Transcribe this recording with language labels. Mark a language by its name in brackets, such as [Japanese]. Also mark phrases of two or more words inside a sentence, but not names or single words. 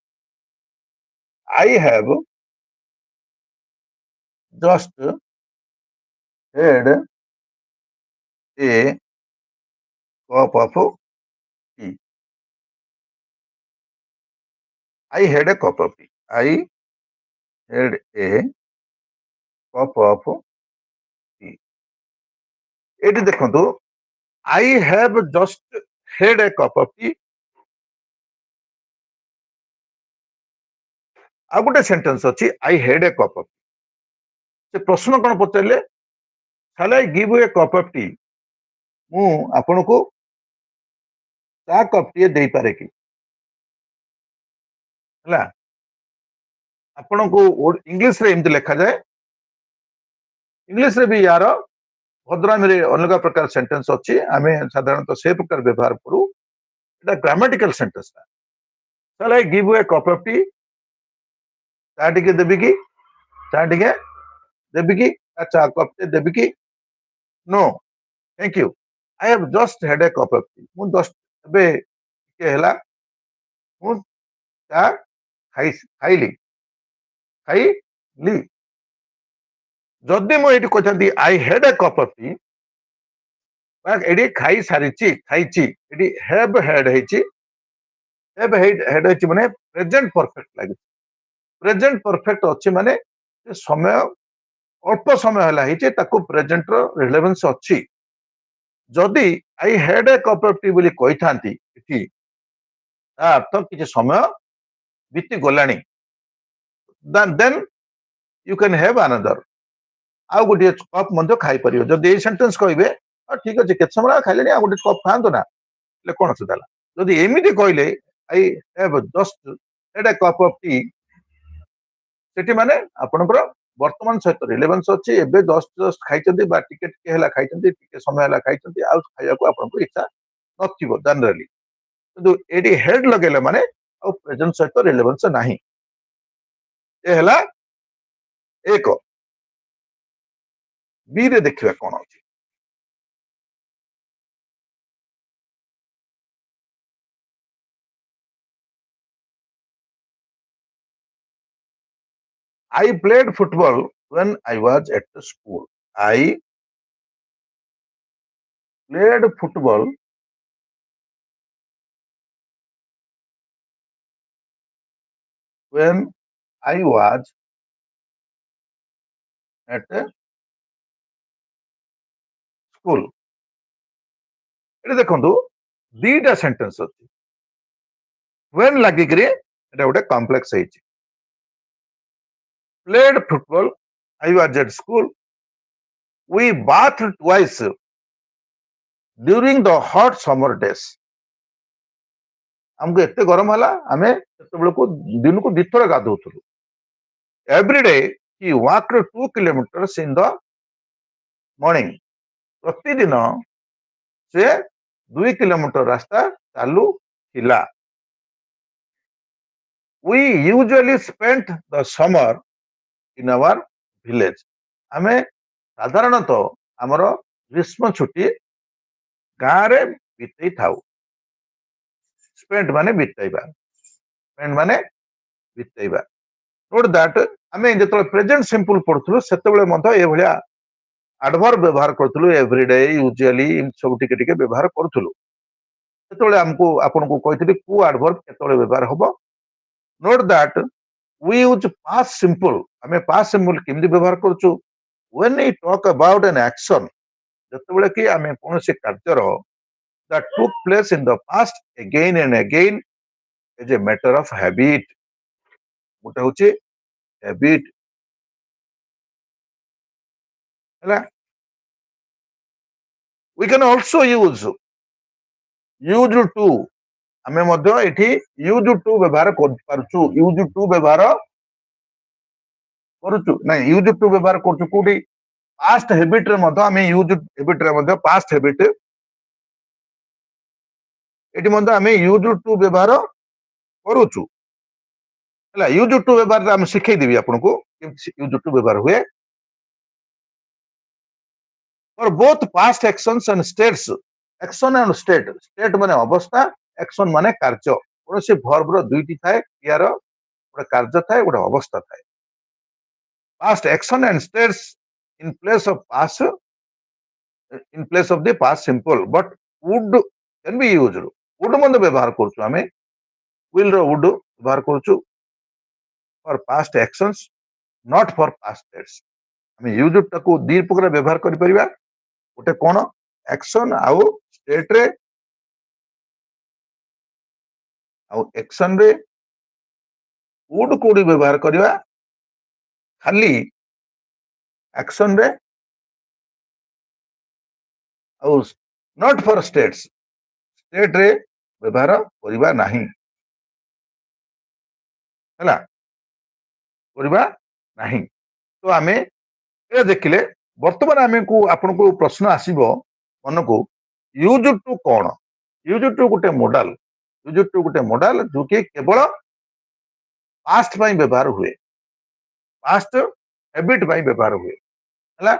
[English] I have just had a cup of tea I had a cup of tea I had a cup of tea [Odia] ଏଠି ଦେଖନ୍ତୁ [English] I have just had a cup of tea [Odia] ଆଉ ଗୋଟେ ସେଣ୍ଟେନ୍ସ ଅଛି [English] I had a cup of tea [Odia] ସେ ପ୍ରଶ୍ନ କଣ ପଚାରିଲେ [English] shall I give you a cup of tea [Odia] ମୁଁ ଆପଣଙ୍କୁ ଚା କପଟିଏ ଦେଇପାରେ କି ହେଲା ଆପଣଙ୍କୁ ଇଂଲିଶରେ ଏମିତି ଲେଖାଯାଏ ଇଂଲିଶରେ ବି ୟାର ଭଦ୍ରାମୀରେ ଅଲଗା ପ୍ରକାର ସେଣ୍ଟେନ୍ସ ଅଛି ଆମେ ସାଧାରଣତଃ ସେ ପ୍ରକାର ବ୍ୟବହାର କରୁ ଏଟା ଗ୍ରାମାଟିକାଲ ସେଣ୍ଟେନ୍ସଟା [English] shall I give you a cup of tea [Odia] ଚା ଟିକେ ଦେବି କି ଚା ଟିକେ ଦେବି କି ଚା କପଟେ ଦେବି କି [English] no thank you I have just had a cup of tea [Odia] ମୁଁ ଜଷ୍ଟ ଏବେ ଟିକେ ହେଲା ମୁଁ ଚା ଖାଇଲି ଯଦି ମୁଁ ଏଇଠି କହିଥାନ୍ତି [English] I had a cup of tea [Odia] ଏଠି ଖାଇସାରିଛି ଖାଇଛି ଏଠି [English] have had [Odia] ହେଇଛି ମାନେ [English] present perfect [Odia] ଲାଗିଛି [English] present perfect [Odia] ଅଛି ମାନେ ସମୟ ଅଳ୍ପ ସମୟ ହେଲା ହେଇଛି ତାକୁ ପ୍ରେଜେଣ୍ଟର ରିଲେଭେନ୍ସ ଅଛି ଯଦି [English] I had a cup of tea [Odia] ବୋଲି କହିଥାନ୍ତି ଏଠି ତା ଅର୍ଥ କିଛି ସମୟ ବିତି ଗଲାଣି [English] then you can have another [Odia] ଆଉ ଗୋଟିଏ କପ୍ ମଧ୍ୟ ଖାଇପାରିବ ଯଦି ଏଇ ସେଣ୍ଟେନ୍ସ କହିବେ ଠିକ ଅଛି କେତେ ସମୟ ଖାଇଲେଣି ଆଉ ଗୋଟେ କପ୍ ଖାଆନ୍ତୁ ନା ହେଲେ କଣ ଅସୁବିଧା ହେଲା ଯଦି ଏମିତି କହିଲେ [English] I have just had a cup of tea [Odia] ସେଠି ମାନେ ଆପଣଙ୍କର ବର୍ତ୍ତମାନ ସହିତ ରିଲେଭେନ୍ସ ଅଛି ଏବେ ଜଷ୍ଟ ଖାଇଛନ୍ତି ବା ଟିକେ ଟିକେ ହେଲା ଖାଇଛନ୍ତି ଟିକେ ସମୟ ହେଲା ଖାଇଛନ୍ତି ଆଉ ଖାଇବାକୁ ଆପଣଙ୍କୁ ଇଚ୍ଛା ନଥିବ ଜେନେରାଲି କିନ୍ତୁ ଏଠି ହେଡ୍ ଲଗେଇଲେ ମାନେ ଆଉ ପ୍ରେଜେଣ୍ଟ ସହିତ ରିଲେଭେନ୍ସ ନାହିଁ ଏ ହେଲା ଏକ ବି ରେ ଦେଖିବା କଣ ଅଛି [English] I played football when I was at the school I played football when I was at a school। [Odia] ଏଠି ଦେଖନ୍ତୁ ଦିଟା ସେଣ୍ଟେନ୍ସ ଅଛି। when ଲାଗିକିରି ଏଟା ଗୋଟେ କମ୍ପ୍ଲେକ୍ସ ହେଇଛି। [English] played football, I was at school, we bathed twice during the hot summer days। [Odia] ଆମକୁ ଏତେ ଗରମ ହେଲା ଆମେ ସେତେବେଳକୁ ଦିନକୁ ଦିଥର ଗାଧଉଥିଲୁ। [English] every day he walked 2 kilometers in the morning। [Odia] ପ୍ରତିଦିନ ସେ 2 କିଲୋମିଟର ରାସ୍ତା ଚାଲୁଥିଲା। [English] we usually spent the summer in our village। [Odia] ଆମେ ସାଧାରଣତଃ ଆମର ଗ୍ରୀଷ୍ମ ଛୁଟି ଗାଁରେ ବିତେଇ ଥାଉ। ସ୍ପେଣ୍ଟ ମାନେ ବିତେଇବା, ସ୍ପେଣ୍ଟ ମାନେ ବିତେଇବା। [English] note that [Odia] ଆମେ ଯେତେବେଳେ [English] present simple [Odia] ପଢୁଥିଲୁ ସେତେବେଳେ ମଧ୍ୟ ଏଭଳିଆ ଆଡଭର୍ବ ବ୍ୟବହାର କରୁଥିଲୁ। [English] everyday, usually [Odia] ସବୁ ଟିକେ ଟିକେ ବ୍ୟବହାର କରୁଥିଲୁ। ସେତେବେଳେ ଆମକୁ ଆପଣଙ୍କୁ କହିଥିଲି କୋଉ ଆଡଭର୍ବ କେତେବେଳେ ବ୍ୟବହାର ହବ। [English] note that we use past simple। [Odia] ଆମେ [English] past simple [Odia] କେମିତି ବ୍ୟବହାର କରୁଛୁ? [English] when we talk about an action, [Odia] ଯେତେବେଳେ କି ଆମେ କୌଣସି କାର୍ଯ୍ୟର [English] that took place in the past again and again as a matter of habit। [Odia] ଗୋଟେ ହଉଛି habit ହେଲା। [English] we can also use to। [Odia] ଆମେ ମଧ୍ୟ ଏଠି [English] use to [Odia] ବ୍ୟବହାର କରିପାରୁଛୁ। [English] use to [Odia] ବ୍ୟବହାର କରୁଛୁ, ନାଇଁ [English] use to [Odia] ବ୍ୟବହାର କରୁଛୁ କୋଉଠି? [English] past habit [Odia] ରେ ମଧ୍ୟ ଆମେ [English] use habit [Odia] ରେ ମଧ୍ୟ [English] past habit [Odia] ଏଠି ମଧ୍ୟ ଆମେ [English] use to [Odia] ବ୍ୟବହାର କରୁଛୁ ହେଲା। [English] use to [Odia] ବ୍ୟବହାର ଆମେ ଶିଖେଇଦେବି ଆପଣଙ୍କୁ କେମିତି [English] use to [Odia] ବ୍ୟବହାର ହୁଏ। [English] for both past actions and states। action and state, state ମାନେ ଅବସ୍ଥା, action ମାନେ କାର୍ଯ୍ୟ। [Odia] କୌଣସି verb ର ଦୁଇଟି ଥାଏ, କ୍ରିୟାର ଗୋଟେ କାର୍ଯ୍ୟ ଥାଏ, ଗୋଟେ ଅବସ୍ଥା ଥାଏ। [English] past action and states in place of the past simple but would can be used। [Odia] would ମଧ୍ୟ ବ୍ୟବହାର କରୁଛୁ ଆମେ, will ର would ବ୍ୟବହାର କରୁଛୁ [English] for past actions, not for past states। [Odia] ଆମେ use ଟାକୁ ଦି ପ୍ରକାର ବ୍ୟବହାର କରିପାରିବା। ଗୋଟେ କଣ? action ଆଉ state ରେ, ଆଉ action ରେ would କୋଉଠି ବ୍ୟବହାର କରିବା? ଖାଲି action ରେ, ଆଉ [English] not for states, [Odia] state ରେ ବ୍ୟବହାର କରିବା ନାହିଁ ହେଲା, କରିବା ନାହିଁ। ତ ଆମେ ଏ ଦେଖିଲେ ବର୍ତ୍ତମାନ ଆପଣଙ୍କୁ ପ୍ରଶ୍ନ ଆସିବ ମନକୁ, [English] use to [Odia] କଣ? [English] use to [Odia] ଗୋଟେ ମୋଡାଲ, [English] use to [Odia] ଗୋଟେ ମୋଡାଲ ଯୋଉକି କେବଳ ପାଷ୍ଟ ପାଇଁ ବ୍ୟବହାର ହୁଏ, [English] past habit [Odia] ପାଇଁ ବ୍ୟବହାର ହୁଏ ହେଲା।